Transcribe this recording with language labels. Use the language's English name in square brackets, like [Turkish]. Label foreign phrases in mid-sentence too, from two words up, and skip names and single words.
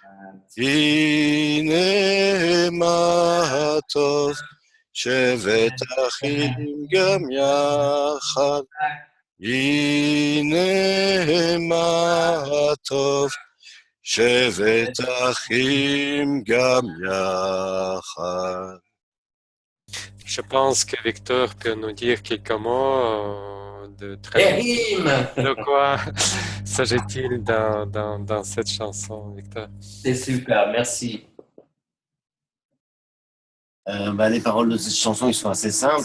[Hebrew] הנה מה טוב, שבת אחים גם יחד. הנה מה טוב, שבת אחים גם יחד. [French] Je pense que Victor peut nous dire quelques mots de Erim. De quoi s'agit-il dans cette chanson, Victor? C'est super, merci. Les paroles de cette chanson, ils sont assez simples.